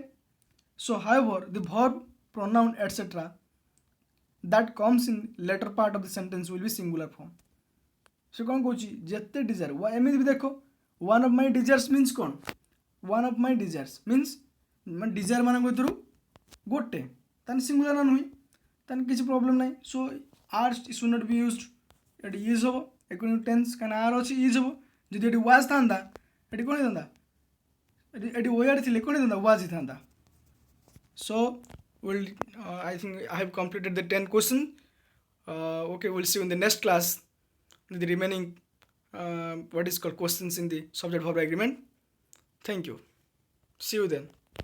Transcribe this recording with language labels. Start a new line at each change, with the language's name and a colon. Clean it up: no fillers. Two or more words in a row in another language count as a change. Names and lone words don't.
English: So however the verb, pronoun etc that comes in later part of the sentence will be singular form.
Odia: ସେ କ'ଣ କହୁଛି ଯେତେ desire, ଏମିତି ବି ଦେଖ
English: one of my desires means
Odia: କ'ଣ,
English: one of my desires means
Odia: ମାନେ desire ମାନଙ୍କ ଭିତରୁ ଗୋଟେ, ତାହେଲେ singular ନା ନୁହେଁ, ତାହେଲେ କିଛି ପ୍ରୋବ୍ଲେମ୍ ନାହିଁ.
English: so are should not be used,
Odia: ଏଠି ୟୁଜ୍ ହେବ
English: according to tense,
Odia: କାରଣ ଆର୍ ଅଛି ୟୁଜ୍ ହେବ. ଯଦି ଏଠି was ଥାନ୍ତା ଏଠି କ'ଣ ହେଇଥାନ୍ତା, ଏଠି were ଥିଲେ କ'ଣ ହେଇଥାନ୍ତା, was ହେଇଥାନ୍ତା.
English: So I think I have completed the 10 questions. Okay, we'll see you in the next class with the remaining what is called questions in the subject verb agreement. Thank you. See you then.